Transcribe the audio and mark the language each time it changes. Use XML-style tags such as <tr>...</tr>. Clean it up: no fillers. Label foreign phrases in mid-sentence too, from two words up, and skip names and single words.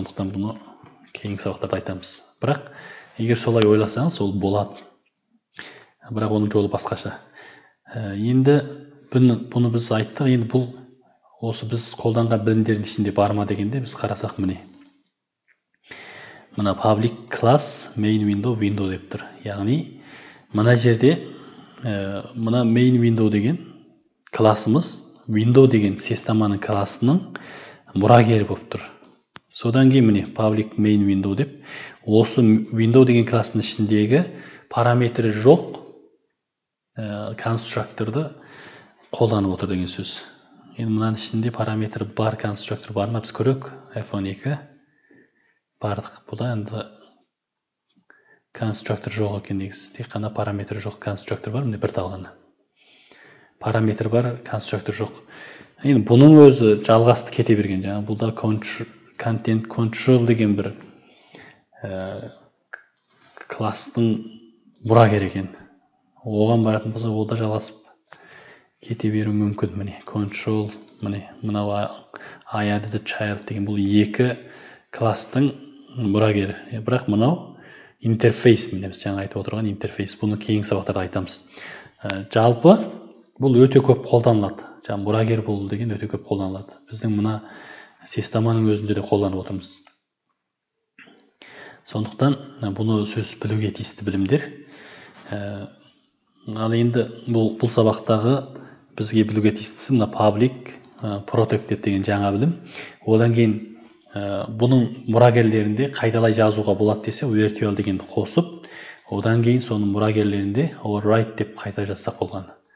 <kk>Сондықтан бұны кейінгі сабақтарда айтамыз. Бірақ егер солай ойласаңыз, ол болады. Бірақ оның жолы басқаша. Енді бұны біз айттық. Енді бұл осы біз қолданған білімдердің ішінде бар ма дегенде біз қарасақ міне.</kk> <en>Мына public class main window</en> <kk>деп тұр. Яғни мына жерде мына</kk> <en>main window</en> <kk>деген классымыз window деген системаның классының мұрагері болып тұр. Содан кейін міне</kk> <en>public main window</en> <kk>деп осы window деген класстың ішіндегі параметрі жоқ конструкторды қолданып отыр деген сөз. Енді мынаның ішінде параметр бар конструктор бар ма, біз көрек. F12 бардық. Бұда енді конструктор жоқ екен негізі. Тек қана параметр жоқ конструктор бар, міне бір талғаны. Параметр бар, конструктор жоқ. Енді бұның өзі жалғасты кете берген. Жаңа бұлда</kk> <en>content control</en> <kk>деген бір класстың мұрагері екен. Оған баратын болса, ол да жалғасып кете беру мүмкін. Міне control, міне мынау</kk> <en>I added a child</en> <kk>деген бұл екі класстың мұрагері. Бірақ мынау интерфейс, міне біз жаңа айтып отырған интерфейс. Бұны кейінгі сабақтарда айтамыз. Жалпы бұл өте көп қолданылады. Жаңа мұрагер болу деген өте көп қолданылады. Біздің мына системаның өзінде де қолданып отырмыз. Сондықтан бұны сөз білуге тиісті білімдер. Ал енді бұл сабақтағы бізге білуге тиістісі мына</kk> <en>public protected</en> <kk>деген жаңа білім. Одан кейін бұның мұрагерлерінде қайталай жазуға болады десе, virtual дегенді қосып, одан кейін соның мұрагерлерінде override деп қайта жазсақ болған.</kk>